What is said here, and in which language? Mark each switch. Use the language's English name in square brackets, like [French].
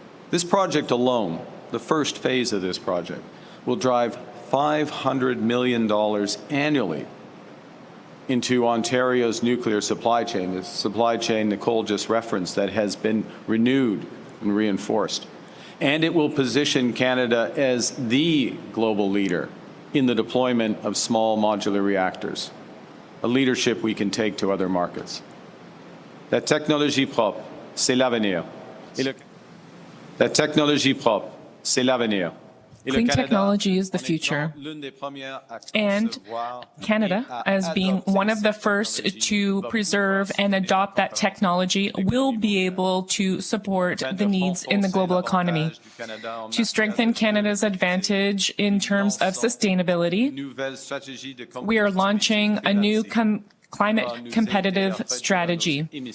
[English] This project alone, the first phase of this project, will drive $500 million annually into Ontario's nuclear supply chain, the supply chain Nicole just referenced that has been renewed and reinforced. And it will position Canada as the global leader in the deployment of small modular reactors, a leadership we can take to other markets. [French] La technologie propre, c'est l'avenir. La technologie propre, c'est l'avenir. [English] Clean technology is the future. And Canada, as being one of the first to preserve and adopt that technology, will be able to support the needs in the global economy. To strengthen Canada's advantage in terms of sustainability, we are launching a new climate competitive strategy.